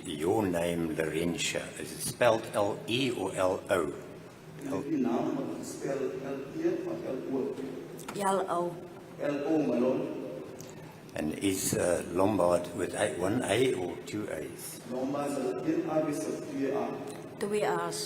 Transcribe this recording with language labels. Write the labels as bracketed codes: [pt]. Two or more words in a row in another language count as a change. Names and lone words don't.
[en] Your name, Laurentia, is it spelled L-E or L-O? [af] Die naam wat gespel L-E of L-O? [en] L-O. L-O, my lord. And is Lombard with one A or two A's? [af] Lombard is 1 A bis 2 A. [en] 2 A's.